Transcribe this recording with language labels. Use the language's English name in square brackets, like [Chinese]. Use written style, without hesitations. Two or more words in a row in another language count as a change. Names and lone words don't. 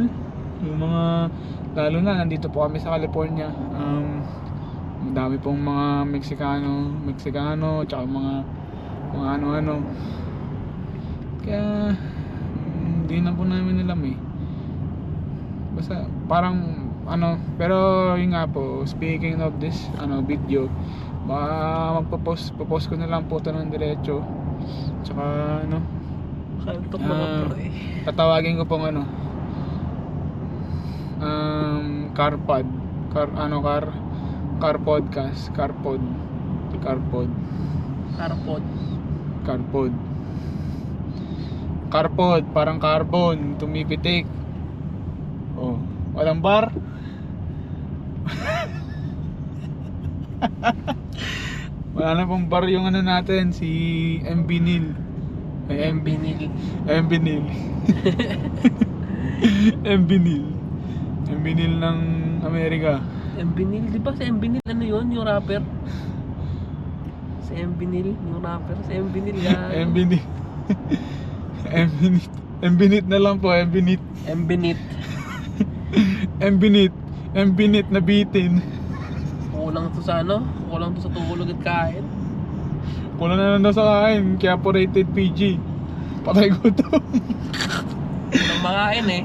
[Filipino] Yung mga, lalo na nandito po kami sa California, madami pong mga Meksikano, tsaka mga ano-ano. Kaya hindi na po namin alam eh. Basta parang pero yun nga po, [English] speaking of this video, [Filipino] magpo-post ko na lang po ito ng diretso. Tsaka Kaltok mga pre. tatawagin ko pong [English] car podcast, [Filipino] carpod. Carpod, parang carbon, tumipitik. Oh, walang bar. Wala na pong bar yung natin, si MB Nil. MB Nil. MB Nil. MB Nil. MB Nil ng Amerika. MB Nil, di ba si MB Nil ano yun, yung rapper? Si MB Nil, yung rapper, si MB Nil yan. MB Nil. MB Nil. MB Nil na lang po, MB Nil. MB Nil. MB Nil. MB Nil na bitin. Kulang to sa kulang to sa tulog at kain. Kulang na lang daw sa kain, kaya po [English] rated PG. [Filipino] Patay gutom. Walang makain eh.